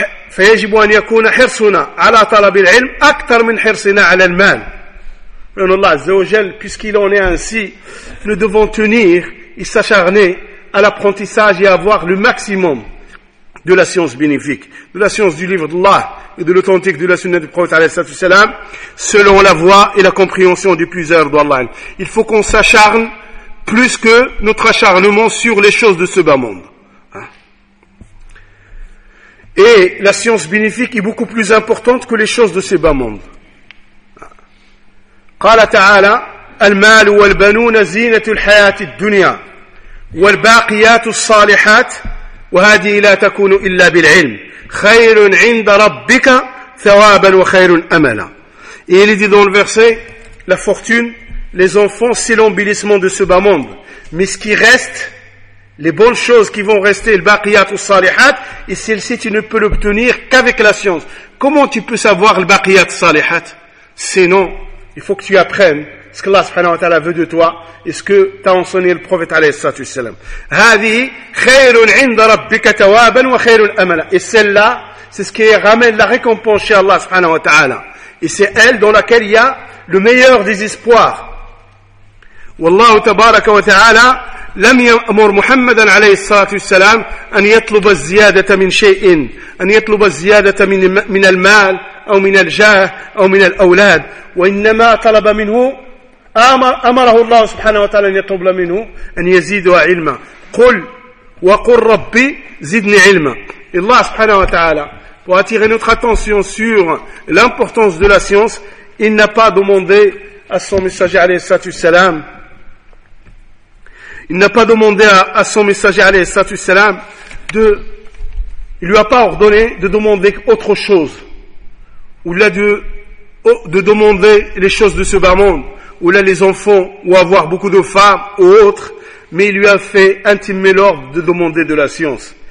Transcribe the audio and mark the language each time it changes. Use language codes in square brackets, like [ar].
[ar] فيجب أن يكون حرصنا على طلب العلم أكثر من حرصنا على المال. لأن الله عز وجل [fr] puisqu'il en est ainsi, nous devons tenir et s'acharner à l'apprentissage et avoir le maximum de la science bénéfique, de la science du livre d'Allah et de l'authentique de la sunna du prophète, selon la voie et la compréhension du puiseur d'Allah. Il faut qu'on s'acharne plus que notre acharnement sur les choses de ce bas monde. Et la science bénéfique est beaucoup plus importante que les choses de ce bas monde. [ar] قال تعالى المال والبنون زينة الحياة الدنيا والباقيات الصالحات وهذه لا تكون إلا بالعلم خير عند ربك ثوابا وخير أملا. [fr] Et il est dit dans le verset, la fortune, les enfants, c'est l'embellissement de ce bas monde. Mais ce qui reste, les bonnes choses qui vont rester, le baqiyat ou salihat, et celle-ci tu ne peux l'obtenir qu'avec la science. Comment tu peux savoir le baqiyat salihat? Sinon, il faut que tu apprennes ce que Allah subhanahu wa ta'ala veut de toi et ce que t'a enseigné le prophète alayhi salatu wassalam. [ar] Hadi khairun 'inda rabbika tawaban wa khairun amala. [fr] Et celle-là, c'est ce qui ramène la récompense chez Allah subhanahu wa ta'ala. Et c'est elle dans laquelle il y a le meilleur des espoirs. [ar] Wallahu tabaraka wa ta'ala لم يأمر محمدا عليه الصلاة والسلام أن يطلب الزيادة من شيء، أن يطلب الزيادة من المال أو من الجاه أو من الأولاد، وإنما طلب منه، أمره الله سبحانه وتعالى أن يطلب منه أن يزيد علما. قل وقل ربي زدني علما. [fr] الله سبحانه وتعالى pour attirer notre attention sur l'importance de la science, il n'a pas demandé à son messager عليه الصلاة والسلام. Il n'a pas demandé à son messager, alayhi salatu wassalam, de, il lui a pas ordonné de demander autre chose, ou là de demander les choses de ce bas monde, ou là les enfants, ou avoir beaucoup de femmes, ou autre, mais il lui a fait intimer l'ordre de demander de la science.